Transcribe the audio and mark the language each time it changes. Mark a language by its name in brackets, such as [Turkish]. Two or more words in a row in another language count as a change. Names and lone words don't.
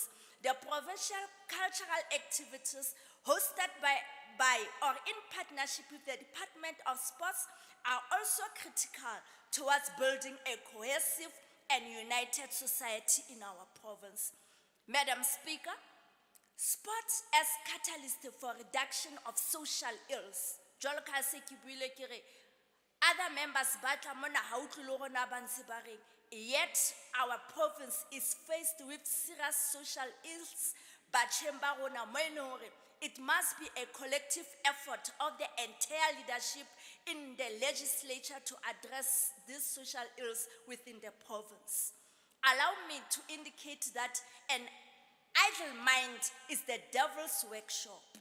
[English] The provincial cultural activities hosted by or in partnership with the Department of Sports are also critical towards building a cohesive and united society in our province. Madam Speaker, sports as catalyst for reduction of social ills. [Southern Sotho] Jwalo ka ha se ke buile ke re, [English] other members [Southern Sotho] ba tla mona ha o tlile rona ba ntse ba reng, [English] yet our province is faced with serious social ills. [Southern Sotho] Batjheng ba rona mo e leng hore [English] it must be a collective effort of the entire leadership in the legislature to address these social ills within the province. Allow me to indicate that an idle mind is the devil's workshop.